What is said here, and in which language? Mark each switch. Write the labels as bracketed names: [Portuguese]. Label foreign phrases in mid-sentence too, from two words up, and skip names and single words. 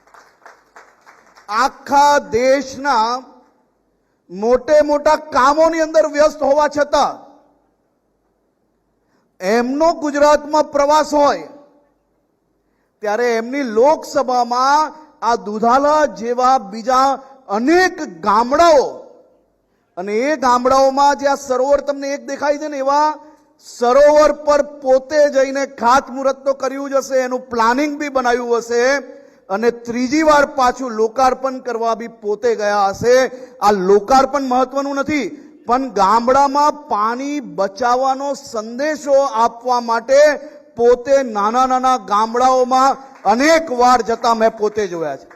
[Gujarati] આખા દેશના મોટે મોટા કામોની અંદર વ્યસ્ત હોવા છતાં એમનો ગુજરાતમાં પ્રવાસ હોય ત્યારે એમની લોકસભામાં આ દુધાળા જેવા બીજા અનેક ગામડાઓ અને એ ગામડાઓમાં જે આ સરોવર તમને એક દેખાય છે ને એવા સરોવર પર પોતે જઈને ખાતમુહૂર્ત તો કર્યું જ હશે, એનું પ્લાનિંગ બી બનાવ્યું હશે અને ત્રીજી વાર પાછું લોકાર્પણ કરવા બી પોતે ગયા હશે। આ લોકાર્પણ મહત્વનું નથી પણ ગામડામાં પાણી બચાવવાનો સંદેશો આપવા માટે પોતે નાના નાના ગામડાઓમાં અનેક વાર જતા મેં પોતે જોયા છે।